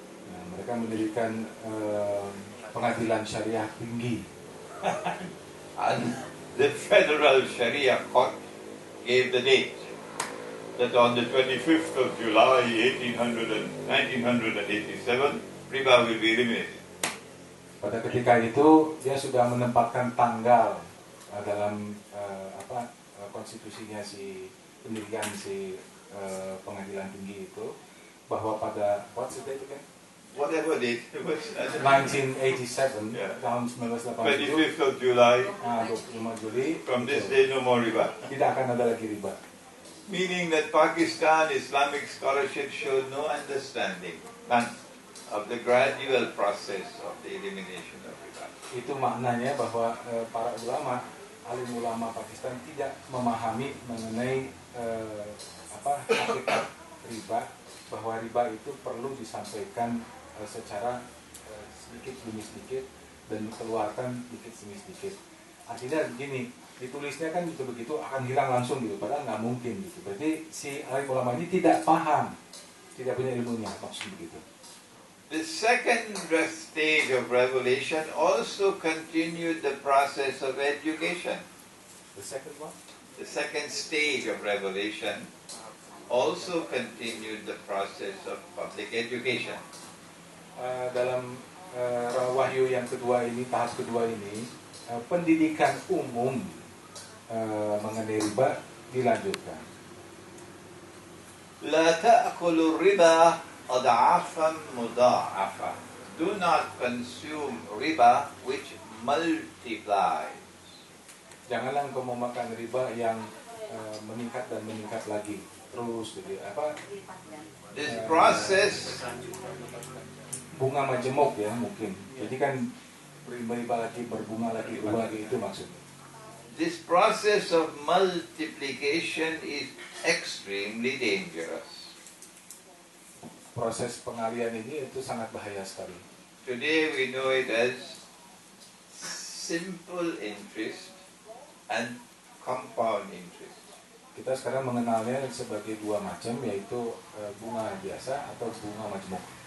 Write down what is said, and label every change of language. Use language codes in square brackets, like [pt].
[id] Nah, mereka mendirikan pengadilan syariah tinggi. [en] And the federal Sharia court gave the date that on the 25th of July 1987, riba will be eliminated. [id] Pada ketika itu dia sudah menempatkan tanggal dalam konstitusinya si pendirian si pengadilan tinggi itu, bahwa pada [en] what's the date again? Whatever date it was. 1987, Yeah. [id] tahun 1987. [en] 25th of July. [id] 25 Juli. [en] From this day, no more riba. [id] Tidak akan ada lagi riba. [en] Meaning that Pakistan Islamic scholarship showed no understanding, none, of the gradual process of the elimination of riba. [id] Itu maknanya bahwa para ulama, alim ulama Pakistan tidak memahami mengenai hakikat riba, bahwa riba itu perlu disampaikan secara sedikit demi sedikit dan dikeluarkan sedikit demi sedikit. Artinya begini, ditulisnya kan begitu akan hilang langsung gitu, padahal nggak mungkin gitu. Berarti si alim ulama ini tidak paham, tidak punya ilmunya, maksud begitu. [en] The second stage of revelation also continued the process of education. The second one? The second stage of revelation also continued the process of public education. [id] Dalam wahyu yang kedua ini, tahap kedua ini, pendidikan umum mengenai riba dilanjutkan. [ar] La ta'kulu riba ad'afan mudha'afa. [en] Do not consume riba which multiplies. [id] Janganlah engkau memakan riba yang meningkat dan meningkat lagi terus, jadi [en] This process [id] bunga majemuk ya mungkin. Jadi kan riba lagi, berbunga lagi itu maksudnya. [en] This process of multiplication is extremely dangerous. [id] Proses pengalian ini itu sangat bahaya sekali. [en] Today we know it as simple interest and compound interest. [id] Kita sekarang mengenalnya sebagai dua macam, yaitu bunga biasa atau bunga majemuk.